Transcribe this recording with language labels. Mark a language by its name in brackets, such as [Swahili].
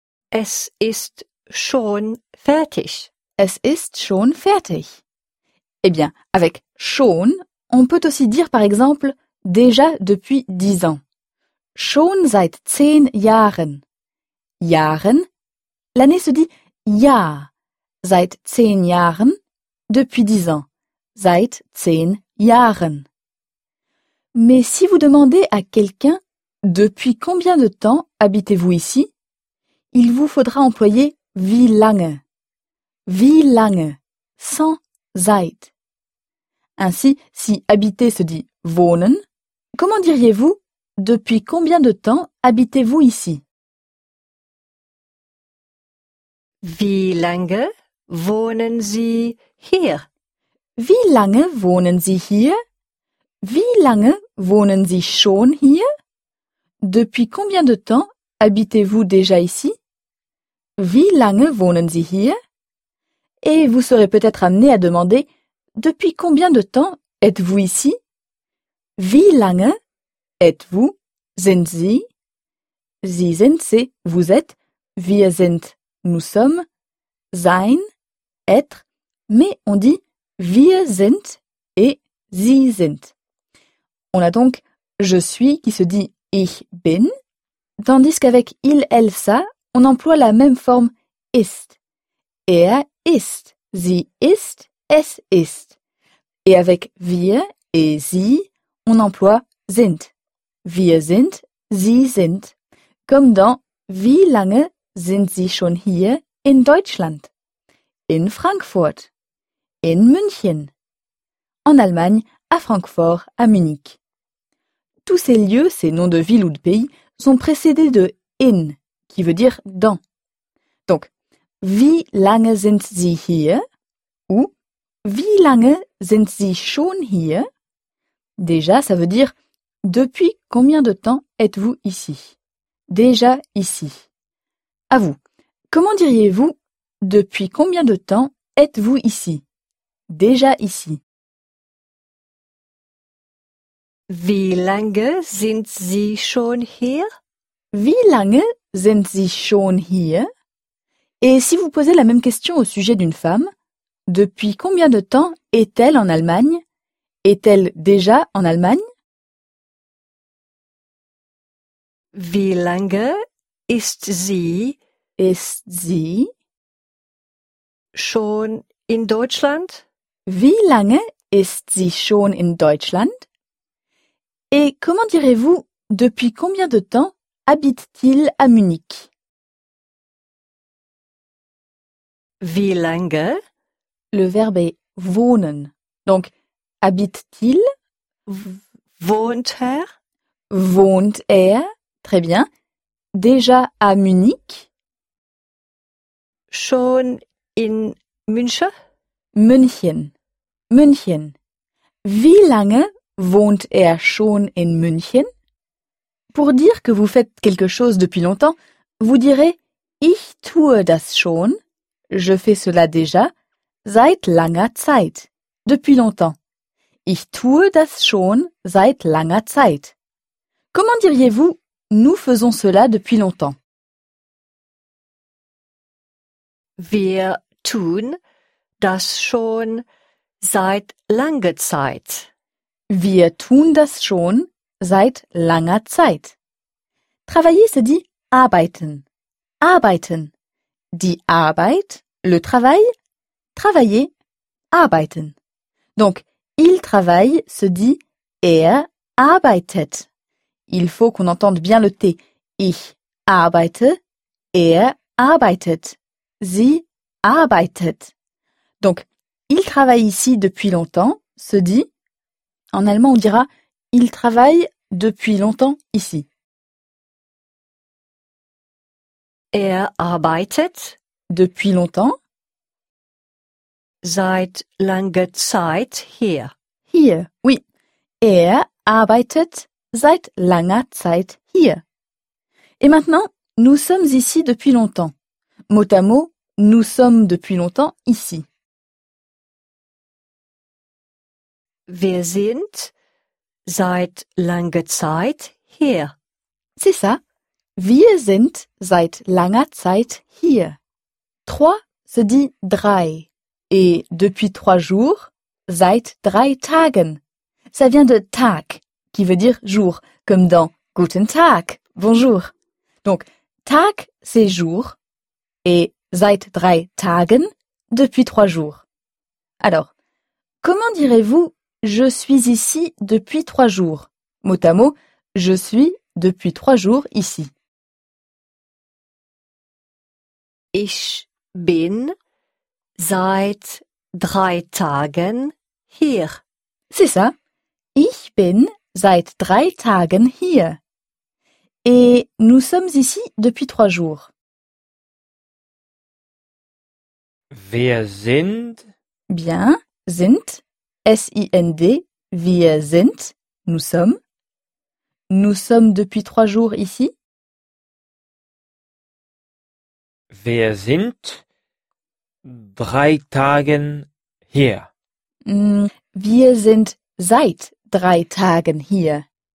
[German] Es ist schon fertig. Es ist schon fertig. [French] Eh bien, avec [German] schon, [French] on peut aussi dire par exemple déjà depuis 10 ans. [German] Schon seit 10 Jahren. Jahren, [French] l'année se dit [German] Jahr, seit 10 Jahren, [French] depuis 10 ans, [German] seit 10 Jahren. [French] Mais si vous demandez à quelqu'un depuis combien de temps habitez-vous ici, il vous faudra employer [German] wie lange. Wie lange, [French] sans [German] seit. [French] Ainsi, si habiter se dit [German] wohnen, [French] comment diriez-vous depuis combien de temps habitez-vous ici? [German] Wie lange wohnen Sie hier? Wie lange wohnen Sie hier? Wie lange wohnen Sie schon hier? [French] Depuis combien de temps habitez-vous déjà ici? [German] Wie lange wohnen Sie hier? [French] Et vous serez peut-être amené à demander depuis combien de temps êtes-vous ici? [German] Wie lange [French] êtes-vous? [German] Sind Sie? Sie sind, [French] c'est vous êtes. [German] Wir sind. [French] Nous sommes, [German] sein, [French] être, mais on dit [German] wir sind et sie sind. [French] On a donc je suis qui se dit [German] ich bin, [French] tandis qu'avec il, elle, ça, on emploie la même forme [German] ist. Er ist, sie ist, es ist. [French] Et avec [German] wir [French] et [German] sie, [French] on emploie [German] sind. Wir sind, sie sind. [French] Comme dans [German] wie lange sind Sie schon hier in Deutschland, in Frankfurt, in München, [French] en Allemagne, à Francfort, à Munich. Tous ces lieux, ces noms de villes ou de pays, sont précédés de [German] in, [French] qui veut dire dans. [German] Donc, wie lange sind Sie hier? Ou wie lange sind Sie schon hier? [French] Déjà, ça veut dire depuis combien de temps êtes-vous ici? Déjà ici. À vous. Comment diriez-vous depuis combien de temps êtes-vous ici? Déjà ici. [German] Wie lange sind Sie schon hier? Wie lange sind Sie schon hier? [French] Et si vous posez la même question au sujet d'une femme, depuis combien de temps est-elle en Allemagne? Est-elle déjà en Allemagne? [German] Wie lange Ist sie schon in Deutschland? Wie lange ist sie schon in Deutschland? [French] Et comment direz-vous, depuis combien de temps habite-t-il à Munich? [German] Wie lange? [French] Le verbe est [German] wohnen. [French] Donc, habite-t-il? [German] Wohnt er? [French] Très bien. Déjà à Munich? [German] Schon in München? München. Wie lange wohnt er schon in München? [French] Pour dire que vous faites quelque chose depuis longtemps, vous direz [German] Ich tue das schon. [French] Je fais cela déjà. [German] Seit langer Zeit. [French] Depuis longtemps. [German] Ich tue das schon seit langer Zeit. [French] Comment diriez-vous Nous faisons cela depuis longtemps? [German] Wir tun das schon seit langer Zeit. Wir tun das schon seit langer Zeit. [French] Travailler se dit [German] arbeiten. Arbeiten. Die Arbeit, [French] le travail. Travailler, [German] arbeiten. [French] Donc, il travaille se dit [German] er arbeitet. [French] Il faut qu'on entende bien le T. [German] Ich arbeite, er arbeitet. Sie arbeitet. [French] Donc, il travaille ici depuis longtemps se dit. En allemand, on dira il travaille depuis longtemps ici. [German] Er arbeitet [French] depuis longtemps. [German] Seit langer Zeit hier. Hier, oui. Er arbeitet seit langer Zeit hier. [French] Et maintenant, nous sommes ici depuis longtemps. Mot à mot, nous sommes depuis longtemps ici. [German] Wir sind seit langer Zeit hier. [French] C'est ça. [German] Wir sind seit langer Zeit hier. [French] Trois se dit [German] drei. [French] Et depuis trois jours, [German] seit drei Tagen. [French] Ça vient de [German] Tag, [French] qui veut dire jour, comme dans [German] Guten Tag, [French] bonjour. Donc, [German] Tag, [French] c'est jour. Et [German] seit drei Tagen, [French] depuis trois jours. Alors, comment direz-vous Je suis ici depuis trois jours. Mot à mot, je suis depuis trois jours ici. [German] Ich bin seit drei Tagen hier. [French] C'est ça. [German] Ich bin seit drei Tagen hier. [French] Et nous sommes ici depuis trois jours. [German] Wir sind. [French] Bien, sind. S-I-N-D, [German] wir sind, [French] nous sommes. Nous sommes depuis trois jours ici. [German] Wir sind drei Tagen hier. Wir sind seit drei Tagen hier.